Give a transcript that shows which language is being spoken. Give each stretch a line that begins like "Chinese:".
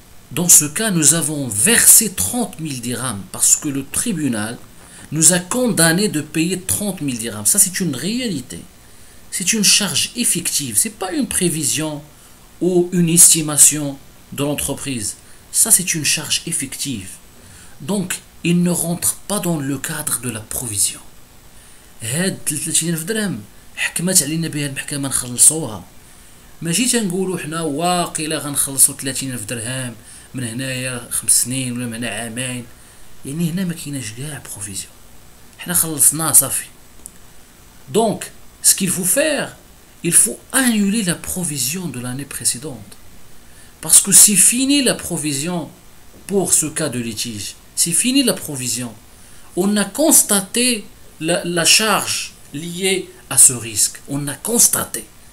French: Dans ce cas, nous avons versé 30 000 dirhams parce que le tribunal nous a condamnés de payer 30 000 dirhams. Ça, c'est une réalité. C'est une charge effective. Ce n'est pas une prévision ou une estimation de l'entreprise. Ça, c'est une charge effective. Donc, il ne rentre pas dans le cadre de la provision.
Arabic: هاد 30,000 درهم حكمت علينا بها المحكمة نخلصوها. ماشي تنقولوا حنا واقيلا غنخلصوا 30,000 درهم من هنايا 5 سنين ولا من هنا عامين. يعني هنا ما كايناش كاع بروفيزيون. حنا خلصناه صافي.
French: Donc, ce qu'il faut faire, il faut annuler la provision de l'année précédente. Parce que c'est fini la provision pour ce cas de litige. C'est fini la provision. On a constaté la charge liée à ce risque. On a constaté.